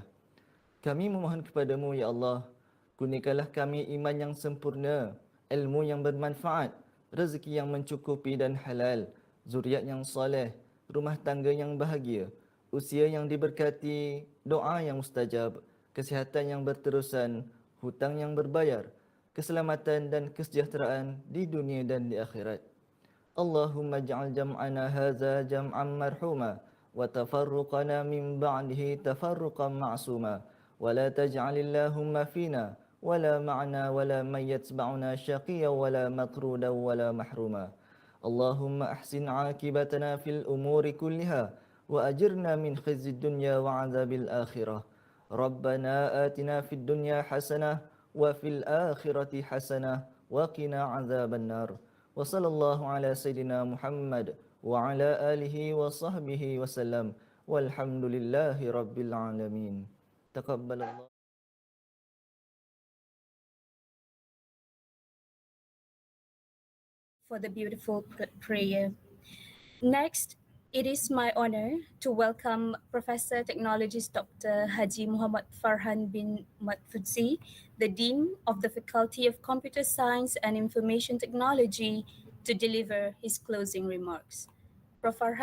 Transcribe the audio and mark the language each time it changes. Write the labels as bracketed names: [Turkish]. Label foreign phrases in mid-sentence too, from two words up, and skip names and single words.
[Malay] Kami memohon kepadamu, Ya Allah, kurniakanlah kami iman yang sempurna, ilmu yang bermanfaat, rezeki yang mencukupi dan halal, zuriat yang soleh, rumah tangga yang bahagia, usia yang diberkati, doa yang mustajab, kesihatan yang berterusan, hutang yang berbayar, keselamatan dan kesejahteraan di dunia dan di akhirat. [Arabic] اللهم اجعل جمعنا هذا جمعا مرحوما وتفرقنا من بعده تفرقا معصوما ولا تجعل اللهم فينا ولا معنا ولا من يتبعنا شقيا ولا مطرودا ولا محروما. اللهم أحسن عاقبتنا في الأمور كلها وأجرنا من خزي الدنيا وعذاب الآخرة. ربنا آتنا في الدنيا حسنة وفي الآخرة حسنة وقنا عذاب النار. وصلى الله على سيدنا محمد وعلى آله وصحبه وسلم. والحمد لله رب العالمين. Taqabbalallah. [English] For the beautiful prayer. Next, it is my honor to welcome Professor Technologist Dr. Haji Muhammad Farhan bin Matfudzi, the Dean of the Faculty of Computer Science and Information Technology, to deliver his closing remarks. Prof.